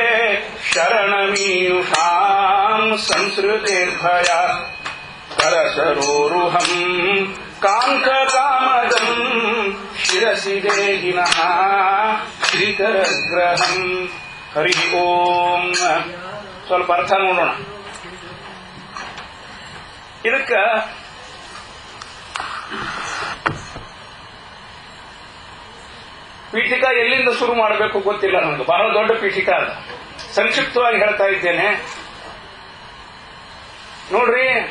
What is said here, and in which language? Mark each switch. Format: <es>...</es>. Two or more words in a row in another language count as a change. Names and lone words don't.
<sa>शरणमीयुषाम् संसृतेर्भयात् करसरोरुहम् काङ्ककामदम् शिरसि देहिनः श्रीकरग्रहम्. ಹರಿ ಓಂ.</sa> <kn>ಸ್ವಲ್ಪ ಅರ್ಥ ನೋಡೋಣ. ಇದಕ್ಕ ಪೀಠಿಕಾ ಎಲ್ಲಿಂದ ಶುರು ಮಾಡಬೇಕು ಗೊತ್ತಿಲ್ಲ ನನಗೆ. ಬಹಳ ದೊಡ್ಡ ಪೀಠಿಕಾ ಅದ. ಸಂಕ್ಷಿಪ್ತವಾಗಿ ಹೇಳ್ತಾ ಇದ್ದೇನೆ ನೋಡ್ರಿ.</kn>